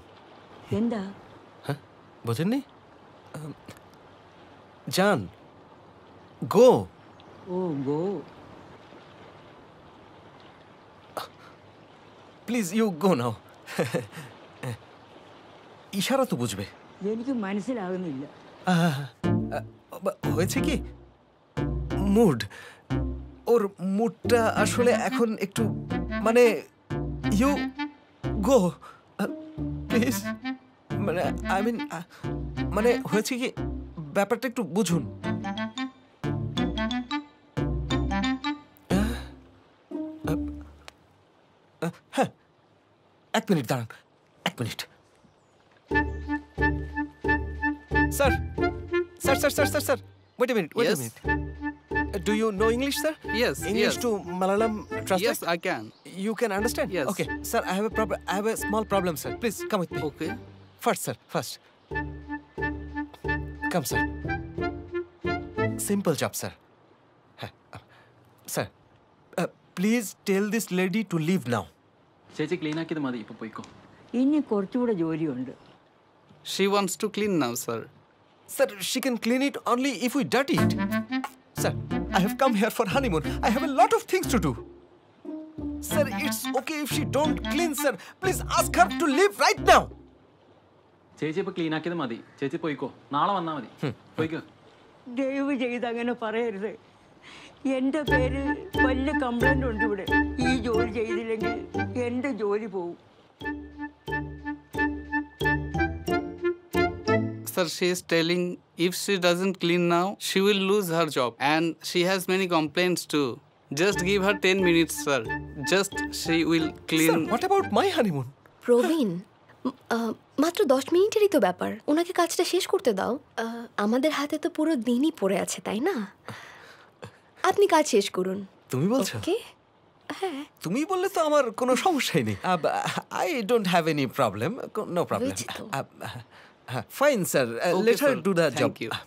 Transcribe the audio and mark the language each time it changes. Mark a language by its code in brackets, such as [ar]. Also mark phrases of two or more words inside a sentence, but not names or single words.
[ml] എന്താ [bn] হ্যাঁ বোঝেননি যান গো [en] oh go please you go now [bn] ইশারা তো বুঝবে [ml] എനിക്ക് മനസ്സിലാകുന്നില്ല [bn] হয়েছে কি মুড ওর মুডটা আসলে এখন একটু মানে [en] you go please [bn] মানে [en] I mean [bn] মানে হয়েছে কি ব্যাপারটা একটু বুঝুন হ্যাঁ এক মিনিট দাঁড়ান এক মিনিট স্যার স্যার স্যার স্যার স্যার স্যার [en] wait a minute do you know English sir Yes, English yes. to Malayalam translate Yes, I can. you can understand Yes. okay sir I have a small problem sir please come with me Okay. first sir first come sir simple job sir sir please tell this lady to leave now [ml] ചേച്ചി ക്ലീൻ ആക്കിയത് മതി ഇപ്പൊ പോയിക്കോ ഇനി കുറച്ചുകൂടെ ജോലിയുണ്ട് [en] She wants to clean now, sir. Sir, she can clean it only if we dirty it. Sir, I have come here for honeymoon. I have a lot of things to do. Sir, it's okay if she don't clean, sir. Please ask her to leave right now. [ml] ചേച്ചി ഇപ്പൊ ക്ലീൻ ആക്കിയത് മതി ചേച്ചി പോയിക്കോ നാളെ വന്നാ മതി പോയിക്കോ ദയവ് ചെയ്ത് അങ്ങനെ പറയരുത് എൻ്റെ പേര് വലിയ കംപ്ലൈൻ്റ് ഉണ്ട് ഇവിടെ ഈ ജോലി ചെയ്തില്ലെങ്കിൽ എൻ്റെ ജോലി പോവും [en] Sir, she is telling if she doesn't clean now, she will lose her job. And she has many complaints too. Just give her 10 minutes, sir. Just she will clean. Sir, what about my honeymoon? [bn] প্রবীণ মাত্র 10 মিনিটেরই তো ব্যাপার ওনাকে কাজটা শেষ করতে দাও আমাদের হাতে তো পুরো দিনই পড়ে আছে তাই না আপনি কাজ শেষ করুন তুমি বলছো ওকে হ্যাঁ তুমি বললে তো আমার কোনো সমস্যাই নেই [en] I don't have any problem no problem fine sir Okay, let her sir. do the job Thank you.